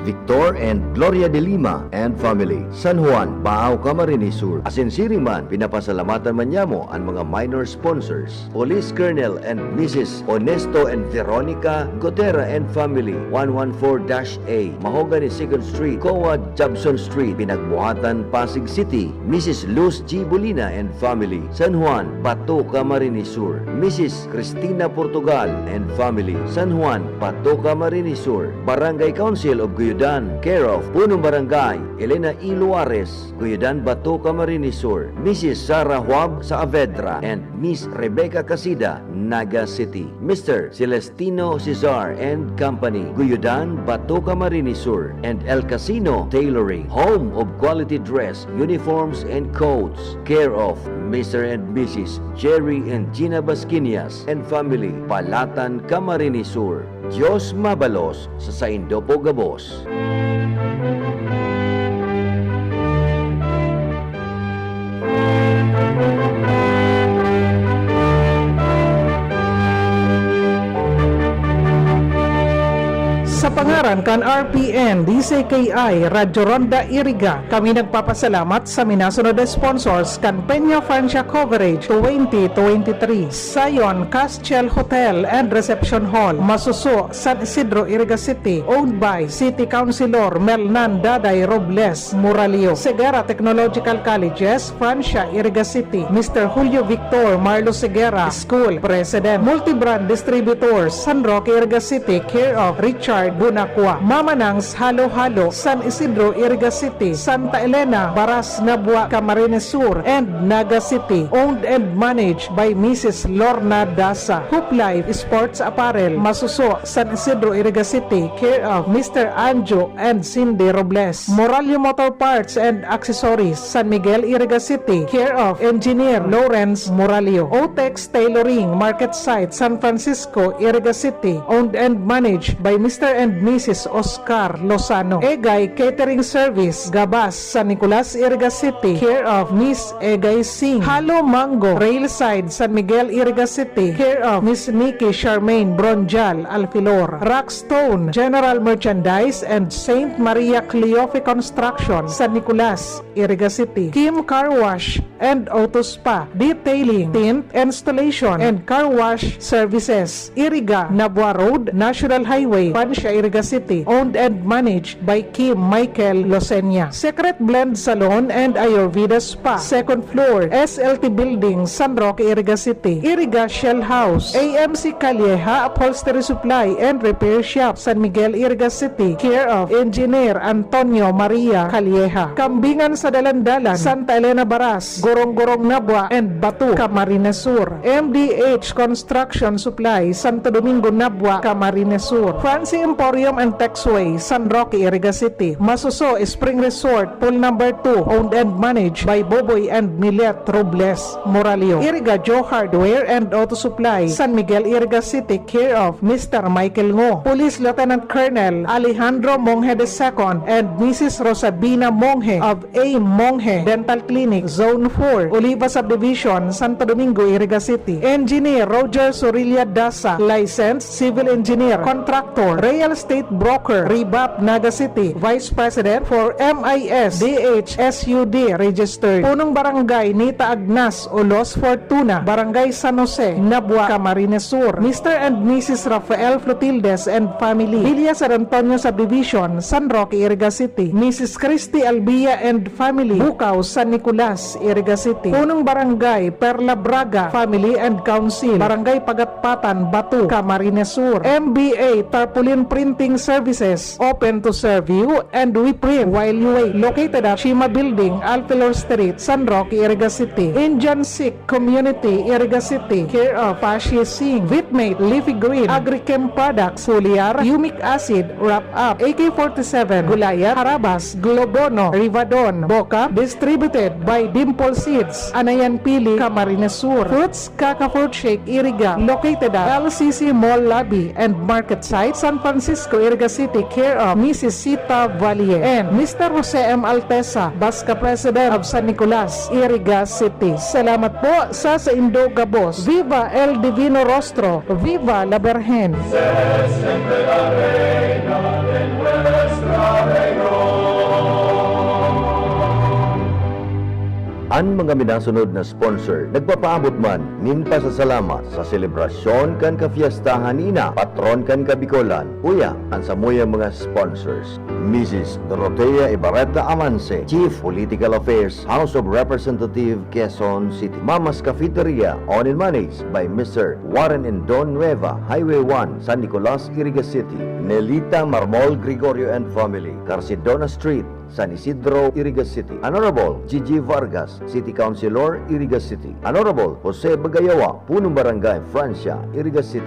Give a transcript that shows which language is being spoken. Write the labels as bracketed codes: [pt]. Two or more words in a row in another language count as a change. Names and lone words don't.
[en] Victor and Gloria de Lima and family, San Juan, Baao, Camarines Sur. [bik] Asinsiring man, pinapasalamatan man niya mo ang mga [en] minor sponsors, Police Colonel and Mrs. Honesto and Veronica Gotera and family, 114-A, Mahogany 2nd Street, Coa Jobson Street, Pinagbuhatan, Pasig City. Mrs. Luz G. Bolina and family, San Juan, Bato, Camarines Sur. Mrs. Cristina Portugal and family, San Juan, Bato, Camarines Sur. Barangay Council of Guyudan, care of Punong Barangay, Elena E. Luares, Guyudan, Bato, Camarines Sur. Mrs. Sara Huab Saavedra and Miss Rebecca Casida, Naga City. Mr. Celestino Cesar and company, Guyudan, Bato, Camarines Sur. And El Casino Tailoring, home of quality dress, uniforms and coats, care of Mr. and Mrs. Jerry and Gina Basquinias and family, Palatan, Camarines Sur. [bik] Diyos mabalos sa Saindo po Gabos. Sa pangaran kan RPN, DCKI, Radyo Ronda Iriga, kami nagpapasalamat sa minasunod na sponsors kan Peña Francia Coverage 2023, Sayon Castiel Hotel and Reception Hall, Masuso, San Isidro, Iriga City, [en] owned by City Councilor Melnan Daday Robles Muralio, Segara Technological Colleges, Francia, Iriga City, Mr. Julio Victor Marlo Segera School President, Multibrand Distributors, San Roque, Iriga City, care of Richard Gunacua, Mamanangs Halo-Halo, San Isidro, Iriga City, Santa Elena, Baras, Nabua, Camarines Sur, and Naga City. Owned and managed by Mrs. Lorna Dasa. Hoop Life Sports Apparel, Masuso, San Isidro, Iriga City, care of Mr. Anjo and Cindy Robles. Moralio Motor Parts and Accessories, San Miguel, Iriga City, care of Engineer Lawrence Moralio. Otex Tailoring, Market Site, San Francisco, Iriga City, owned and managed by Mr. and Mrs. Oscar Lozano. Egay Catering Service, Gabas, San Nicolas, Iriga City, care of Miss Egay Singh. Halo Mango, Railside, San Miguel, Iriga City, care of Miss Nikki Charmaine Bronjal Alfilor. Rockstone, General Merchandise and Saint Maria Cleofe Construction, San Nicolas, Iriga City. Kim Car Wash and Auto Spa, Detailing, Tint, Installation, and Car Wash Services. Iriga, Nabua Road, National Highway, Pansya, Iriga City, owned and managed by Kim Michael Losenia. Secret Blend Salon and Ayurveda Spa, second floor, SLT Building, San Roque, Iriga City. Iriga Shell House, AMC Calleja Upholstery Supply and Repair Shop, San Miguel, Iriga City, care of Engineer Antonio Maria Calleja. Kambingan sa Dalandalan, Santa Elena Baras, Gorong-Gorong Nabua and Batu, Camarines Sur. MDH Construction Supply, Santo Domingo Nabua, Camarines Sur. Fancy Emporium and Texway, San Roque, Iriga City. Masuso Spring Resort, Pool number 2, owned and managed by Boboy and Milet Robles Moralio. Iriga Joe Hardware and Auto Supply, San Miguel, Iriga City, care of Mr. Michael Ngo. Police Lieutenant Colonel Alejandro Monge II and Mrs. Rosabina Monge of A. Monge Dental Clinic, Zone 4, Oliva Subdivision, Santo Domingo, Iriga City. Engineer Roger Sorilla Dasa, licensed civil engineer, contractor, real estate broker, Rebap, Naga City. Vice President for MIS DHSUD registered. Punong Barangay Nita Agnas o Los Fortuna, Barangay San Jose, Nabua, Camarines Sur. Mr. and Mrs. Rafael Flotildes and family, Villa San Antonio Subdivision, San Roque, Iriga City. Mrs. Christy Albia and family, Bukaw, San Nicolas, Iriga City. Punong Barangay Perla Braga family and council, Barangay Pagatpatan, Batu, Camarines Sur. MBA Tarpaulin Printing Services, open to serve you and we print while you wait. Located at Shima Building, Alpilor Street, San Roque, Iriga City. Indian Sikh Community, Iriga City, care of Pashi Singh. Vitmate Leafy Green Agrichem Products, Foliar, Humic Acid, Wrap Up, AK-47, Gulaya, Harabas, Globono, Rivadon, Boca, distributed by Dimple Seeds, Anayan Pili, Camarines Sur. Fruits Kaka Fruit Shake, Iriga, located at LCC Mall Lobby and Market Site, San Francisco, Iriga City, care of Mrs. Sita Valle and Mr. Jose M. Altesa, Basca President of San Nicolas, Iriga City. [bik] Salamat po sa Indo Gabos. [es] Viva El Divino Rostro, Viva la Virgen. Siempre la reina de nuestra región. [bik] Ang mga minasunod na sponsor, nagpapaabot man nin pasasalamat sa selebrasyon kan kafiestahan nina, patron kan kabikolan. Uya, ang samuya mga sponsors. [en] Mrs. Dorotea Ibarreta Amance, Chief Political Affairs, House of Representative, Quezon City. Mama's Cafeteria, owned and managed by Mr. Warren and Don Nueva, Highway 1, San Nicolas, Iriga City. Nelita Marmol Gregorio and Family, Carcidona Street, San Isidro, Iriga City. Honorable Gigi Vargas, City Councilor, Iriga City. Honorable Jose Bagayawa, Punong Barangay, Francia, Iriga City.